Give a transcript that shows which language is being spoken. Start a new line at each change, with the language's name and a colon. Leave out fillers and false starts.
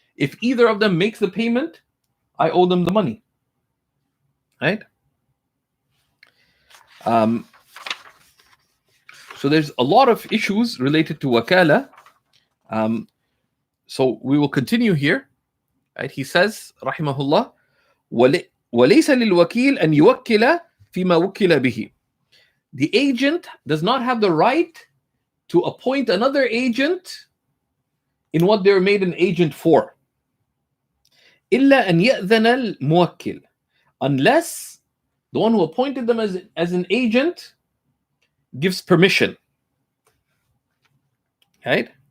English: If either of them makes the payment, I owe them the money, right? So there's a lot of issues related to wakala. So we will continue here, right? He says,
Arabic: rahimahullah, وَلَيْسَ لِلْوَكِيلِ أَنْ يُوَكِّلَ فِيمَا وُكِّلَ بِهِ.
English: The agent does not have the right to appoint another agent in what they're made an agent for.
Arabic: إِلَّا أَنْ يَأْذَنَ الْمُوَكِّلِ,
English: unless the one who appointed them as an agent gives permission, right?